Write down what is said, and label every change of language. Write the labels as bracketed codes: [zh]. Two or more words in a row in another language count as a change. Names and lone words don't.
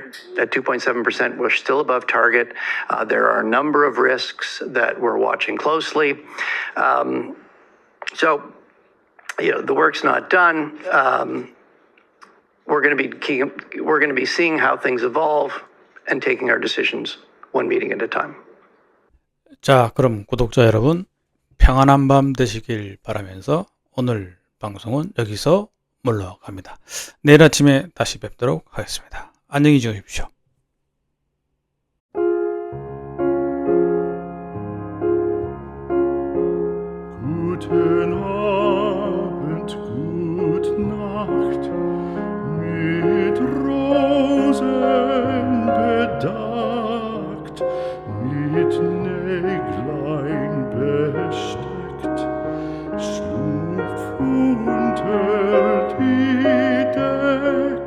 [en] At 2.7%, we're still above target. There are a number of risks that we're watching closely. So, the work's not done. We're going to be seeing how things evolve and taking our decisions one meeting at a time. [ko] 자, 그럼 구독자 여러분, 평안한 밤 되시길 바라면서 오늘 방송은 여기서 물러갑니다. 내일 아침에 다시 뵙도록 하겠습니다. 안녕히 주십시오. [de] Guten Abend, gute Nacht, mit Rosen bedeckt, mit Näglein besteckt, schlupf unter die Deck.